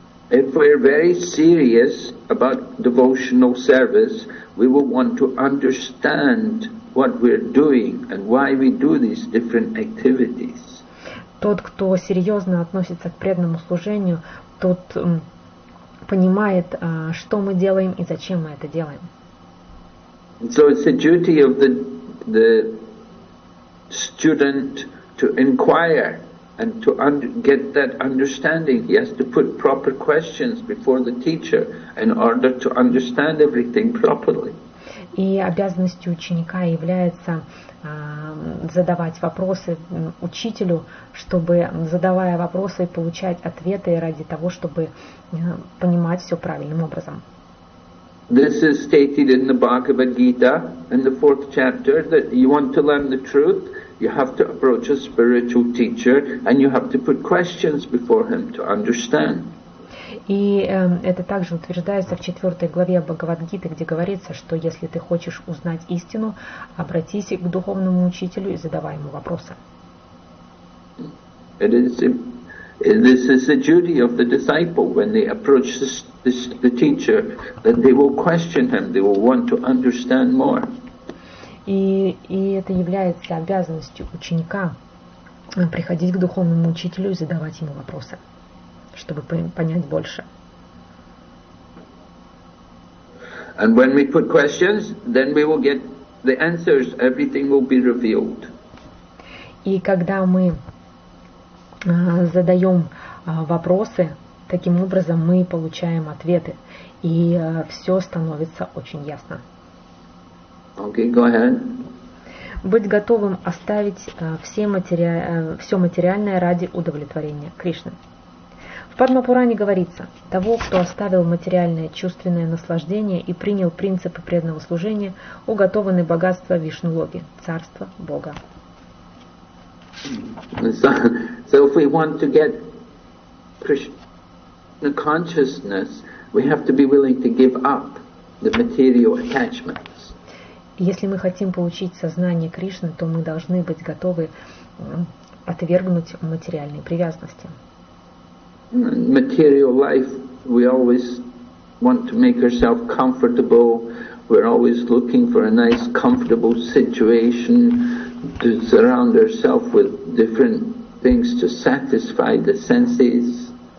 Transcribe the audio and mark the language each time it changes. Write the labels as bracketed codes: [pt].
[en] If we're very serious about devotional service, we will want to understand what we're doing and why we do these different activities. [ru] Тот, кто серьезно относится к преданному служению, тот понимает, что мы делаем и зачем мы это делаем. [en] So it's the duty of the student to inquire and to get that understanding. He has to put proper questions before the teacher in order to understand everything properly. [ru] И обязанностью ученика является задавать вопросы учителю, чтобы, задавая вопросы, получать ответы ради того, чтобы понимать все правильным образом. [en] This is stated in the Bhagavad Gita in the 4th chapter that you want to learn the truth, you have to approach a spiritual teacher and you have to put questions before him to understand. [ru] И это также утверждается в 4 главе Бхагавад-гиты, где говорится, что если ты хочешь узнать истину, обратись к духовному учителю и задавай ему вопросы. [en] This is the duty of the disciple when they approach the teacher, that they will question him, they will want to understand more. [ru] И это является обязанностью ученика приходить к духовному учителю и задавать ему вопросы, чтобы понять больше. [en] And when we put questions, then we will get the answers, everything will be revealed. [ru] И когда мы задаем вопросы, таким образом мы получаем ответы, и все становится очень ясно. [en] Okay, go ahead. [ru] Быть готовым оставить все материальное ради удовлетворения Кришны. В Падма-пуране говорится: того, кто оставил материальное чувственное наслаждение и принял принципы преданного служения, уготованы богатства Вишну-логи, царство Бога. [en] So if we want to get Krishna consciousness, we have to be willing to give up the material attachments. [ru] Если мы хотим получить сознание Кришны, то мы должны быть готовы отвергнуть материальные привязанности. [en] Material life, we always want to make ourselves comfortable. We're always looking for a nice, comfortable situation to surround ourselves with different things to satisfy the senses.